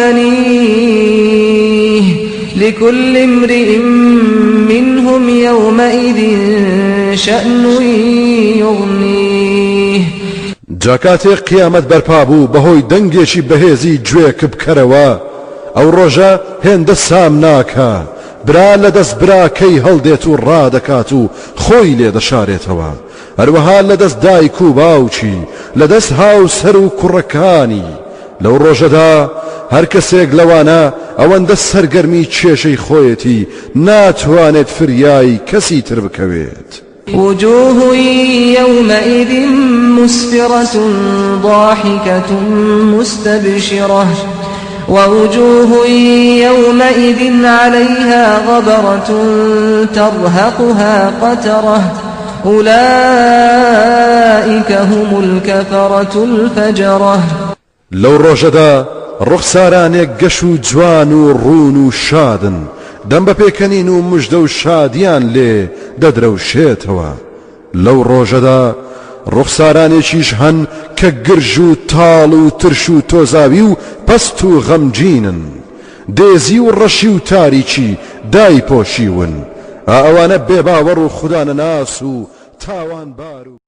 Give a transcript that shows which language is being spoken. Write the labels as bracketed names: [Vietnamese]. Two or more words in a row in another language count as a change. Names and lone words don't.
[Arabic] وبنيه لكل امرئ منهم يومئذ شأن يغنيه [Central Kurdish] جاکاتێ قیامەت بەرپا بوو بەهۆی دەنگێکی بەهێزی گوێک بکەرەوە ئەو ڕۆژە هێندە سام ناکە برا لە دەست براکەی هەڵدێت و ڕادەکات و خۆی لێ دەشارێتەوە هەروەها لە دەست دایک و باوکی لە دەست هاوسەر و کوڕەکانی لەو ڕۆژەدا هەر کەسێک لەوانە ئەوەندە سەرگەرمی کێشەی خۆیەتی ناتوانێت فریای کەسی تر بکەوێت [Arabic] وجوه يومئذ مسفرة ضاحكة مستبشرة ووجوه يومئذ عليها غبرة ترهقها قترة أولئك هم الكفرة الفجرة [Central Kurdish] لەو ڕۆژەدا ڕوخسارانێک گەش و جوان و ڕون و شادن دەم بە پێکەنین و مژدە و شادیان لێ دەدرەوشێتەوە لەو ڕۆژەدا ڕوخسارانێکیش هەن کە گرژ و تاڵ و ترش و تۆزاوی و پەست و غەمگینن دێزی و ڕەشی و تاریکی دایپۆشیون ئەوانە بێباوەڕ و خوددانەناس و تاوانبار و